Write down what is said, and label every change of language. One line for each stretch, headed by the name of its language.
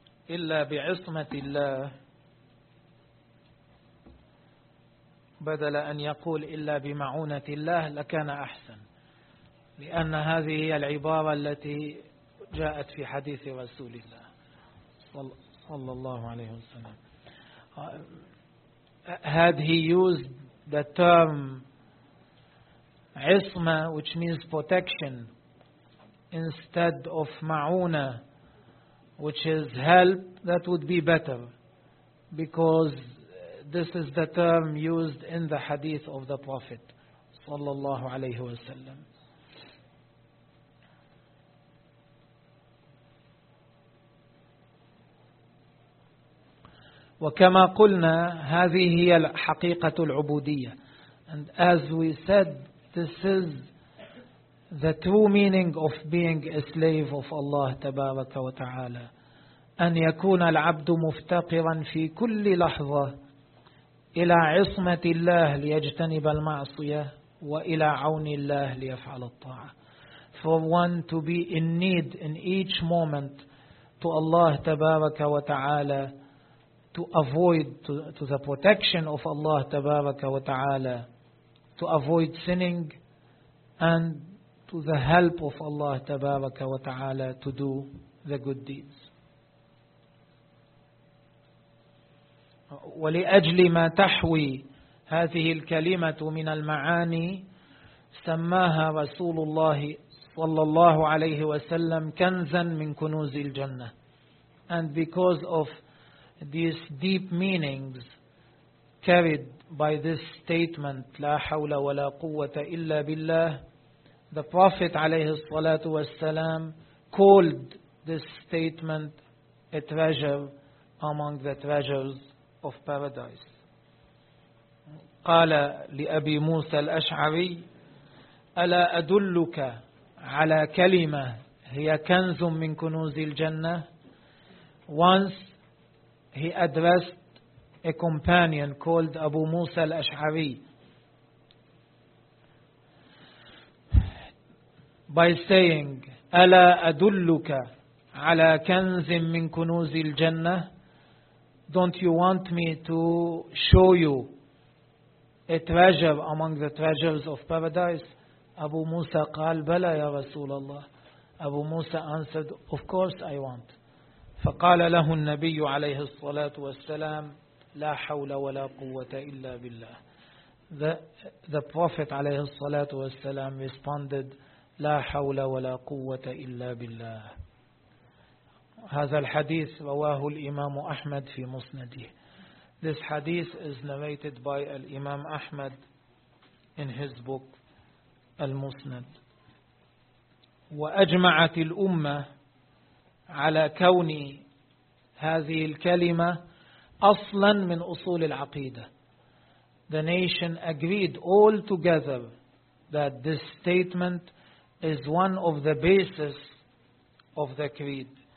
Arabic: إلا بعصمة الله، بدل أن يقول إلا بمعونة الله لكان أحسن، لأن هذه هي العبارة التي جاءت في حديث رسول الله صلى الله عليه وسلم.
English: Had he used the term عصمه, which means protection, instead of معونه, which is help, that would be better, because this is the term used in the hadith of the Prophet صلى الله عليه وسلم.
Arabic: وكما قلنا هذه هي حقيقة العبودية.
English: And as we said, this is the true meaning of being a slave of Allah تبارك وتعالى.
Arabic: أن يكون العبد مفتقرا في كل لحظة إلى عصمة الله ليجتنب المعصية وإلى عون الله ليفعل الطاعة.
English: For one to be in need in each moment to Allah تبارك وتعالى, to the protection of Allah tabaraka wa ta'ala, to avoid sinning, and to the help of Allah tabaraka wa ta'ala to do the good deeds.
Arabic: ولأجل ما تحوي هذه الكلمة من المعاني سماها رسول الله صلى الله عليه وسلم كنزا من كنوز الجنة.
English: And because of these deep meanings carried by this statement,
Arabic: لا حول ولا قوة إلا بالله,
English: the Prophet عليه الصلاة والسلام called this statement a treasure among the treasures of paradise.
Arabic: قال لأبي موسى الأشعري, ألا أدلك على كلمة هي كنز من كنوز الجنة.
English: Once he addressed a companion called Abu Musa al-Ash'ari by saying,
Arabic: أَلَا أَدُلُّكَ عَلَىٰ كَنْزٍ مِّن كُنُوزِ الْجَنَّةِ.
English: Don't you want me to show you a treasure among the treasures of paradise?
Arabic: Abu Musa قال, بَلَا يَا رَسُولَ اللَّهِ.
English: Abu Musa answered, of course I want.
Arabic: فقال له النبي عليه الصلاة والسلام, لا حول ولا قوة إلا بالله.
English: The Prophet
Arabic: عليه الصلاة والسلام
English: responded,
Arabic: لا حول ولا قوة إلا بالله. هذا الحديث رواه الإمام أحمد في مسنده.
English: This hadith is narrated by الإمام أحمد in his book المسند.
Arabic: وأجمعت الأمة على كون هذه الكلمة أصلا من أصول العقيدة.
English: The nation agreed all together that this statement is one of the basis of the creed.